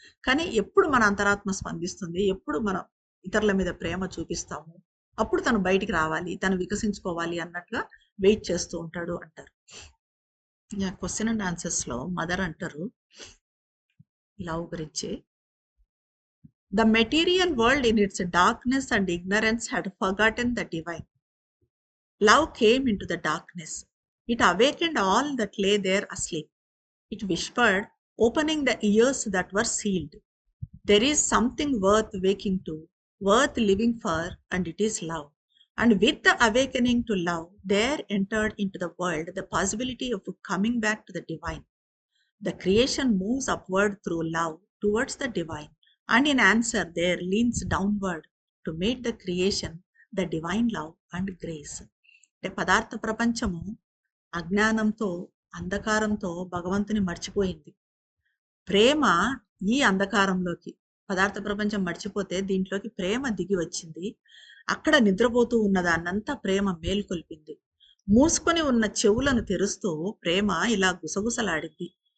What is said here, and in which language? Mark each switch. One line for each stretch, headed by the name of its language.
Telugu: కానీ ఎప్పుడు మన అంతరాత్మ స్పందిస్తుంది, ఎప్పుడు మనం ఇతరుల మీద ప్రేమ చూపిస్తాము, అప్పుడు తను బయటికి రావాలి, తను వికసించుకోవాలి అన్నట్టుగా వెయిట్ చేస్తూ ఉంటాడు అంటారు. క్వశ్చన్ అండ్ ఆన్సర్స్ లో మదర్ అంటారు లవ్ గురించి.
English: The material world in its darkness and ignorance had forgotten the divine. Love came into the darkness. It awakened all that lay there asleep. It whispered, opening the ears that were sealed. There is something worth waking to, worth living for, and it is love. And with the awakening to love, there entered into the world the possibility of coming back to the divine. The creation moves upward through love towards the divine, and in answer, there leans downward to meet the creation, the divine love and grace.
Telugu: అంటే పదార్థ ప్రపంచము అజ్ఞానంతో, అంధకారంతో భగవంతుని మర్చిపోయింది. ప్రేమ ఈ అంధకారంలోకి, పదార్థ ప్రపంచం మర్చిపోతే దీంట్లోకి ప్రేమ దిగి వచ్చింది. అక్కడ నిద్రపోతూ ఉన్నదాన్నంతా ప్రేమ మేల్కొల్పింది. మూసుకొని ఉన్న చెవులను తెరుస్తూ ప్రేమ ఇలా గుసగుసలాడింది.